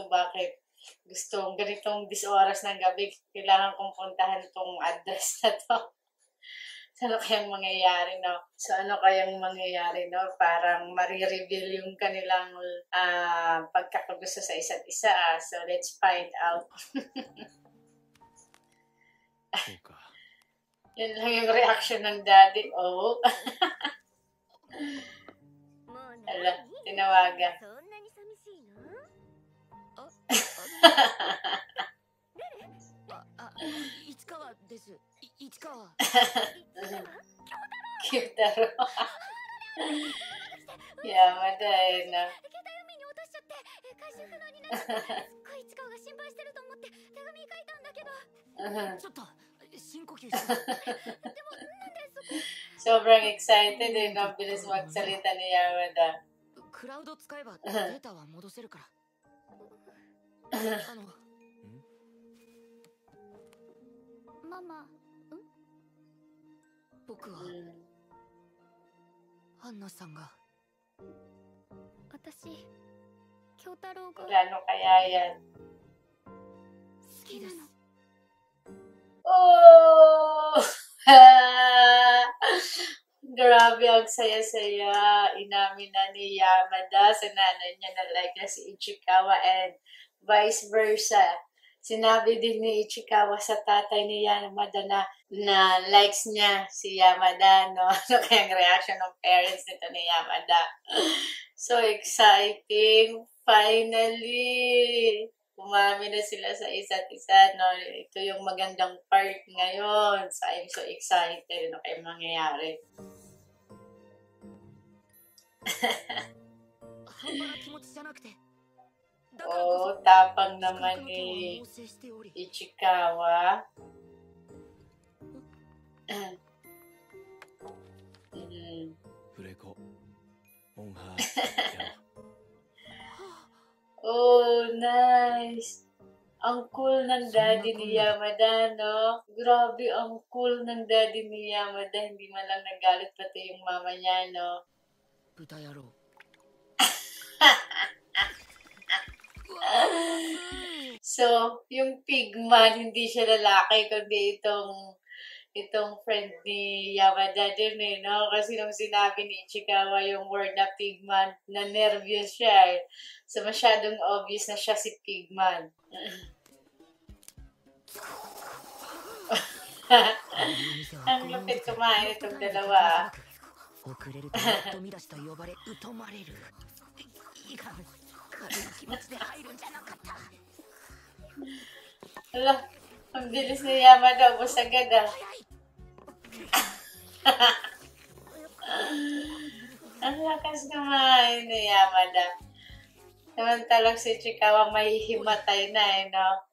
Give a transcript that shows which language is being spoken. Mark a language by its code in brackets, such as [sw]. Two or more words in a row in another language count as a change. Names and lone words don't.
[tl] Bakit gustong ganitong oras ng gabi kailangan kong puntahan tong address na to? So, ano kayang mangyayari, no? So, ano kayang mangyayari, no? Parang marireveal yung kanilang pagkakagusto sa isa't isa. [en] So, let's find out. [ja] そうか。 [tl] Yun lang yung reaction ng daddy. Oh. [ja] もう Ala, 何 [tl] tinawagan. [ja] そんなに寂しいの？市川です。市川。 [tl] Cute daro. Yamada eh, no? [ja] 携帯海に落としちゃって回収不能になっちゃってすっごい市川が心配してると思って手紙書いたんだけどちょっと深呼吸して。 [tl] Sobrang excited eh, no? Bilis magsalita ni Yamada. [ja] クラウド使えばデータは戻せるから。ママ僕はアンナさんが私京太郎が [tl] Plano kaya yan? [ja] 好きです。 [tl] Oh! Grabe, ang saya-saya. Inamin na ni Yamada sa nanay niya na like na si Ichikawa and [en] vice versa. [tl] Sinabi din ni Ichikawa sa tatay ni Yamada na likes niya si Yamada, no? Ano kayang reaction ng parents nito ni Yamada? [en] So exciting! Finally! [tl] Umami na sila sa isa't isa, no? Ito yung magandang part ngayon. [en] So, I'm so excited. [tl] Ano kayang mangyayari? [ja] 半端な気持ちじゃなくて。 [tl] Oh, tapang naman ni Ichikawa. Mm. フレコモンハー [en] Oh, nice! [tl] Ang cool ng daddy ni Yamada, no? Grabe, ang cool ng daddy ni Yamada. Hindi man lang nagalit pati yung mama niya, no? [ja] 豚野郎。 [tl] So, yung pigman, hindi siya lalaki, kundi itong friend ni Yamada din eh, no? Kasi nung sinabi ni Ichikawa yung word na pigman, na nervous siya eh. So, masyadong obvious na siya si pigman. Ang lupit kumain itong dalawa. [ja] 遅れるともっと見出しと呼ばれ疎まれる。いかん、軽い気持ちで入るんじゃなかった。 [tl] Hala, ang bilis ni Yamada, ubos agad ah. Ang lakas kumain ni Yamada. Samantalang si Ichikawa mahihimatay na eh, no?